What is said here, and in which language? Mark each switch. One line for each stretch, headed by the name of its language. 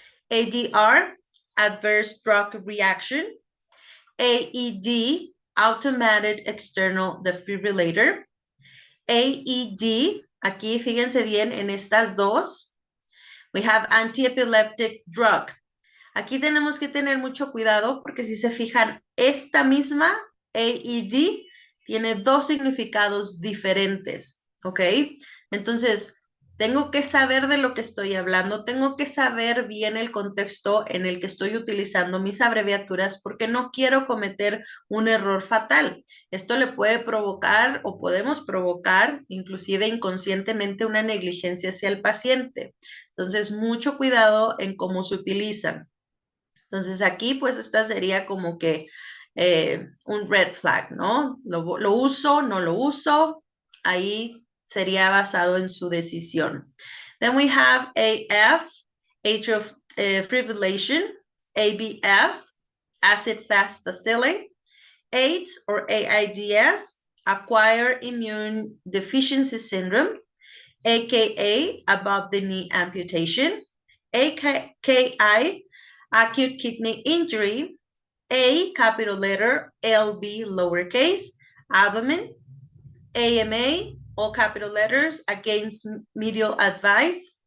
English: ADR, Adverse Drug Reaction. AED, Automated External Defibrillator.
Spanish: AED, aquí fíjense bien en estas dos.
English: We have Anti-Epileptic Drug.
Spanish: Aquí tenemos que tener mucho cuidado porque si se fijan, esta misma AED tiene dos significados diferentes. ¿Ok? Entonces, tengo que saber de lo que estoy hablando, tengo que saber bien el contexto en el que estoy utilizando mis abreviaturas porque no quiero cometer un error fatal. Esto le puede provocar o podemos provocar inclusive inconscientemente una negligencia hacia el paciente. Entonces, mucho cuidado en cómo se utilizan. Entonces, aquí pues esta sería como que un
English: red flag,
Spanish: ¿no? ¿Lo uso? ¿No lo uso? Ahí sería basado en su decisión.
English: Then we have AF, atrial fibrillation, ABF, acid-fast bacilli, AIDS or AIDS, acquired immune deficiency syndrome, AKA, above the knee amputation, AKI, acute kidney injury, A, capital letter, LB, lowercase, abdomen, AMA, all capital letters, against medical advice.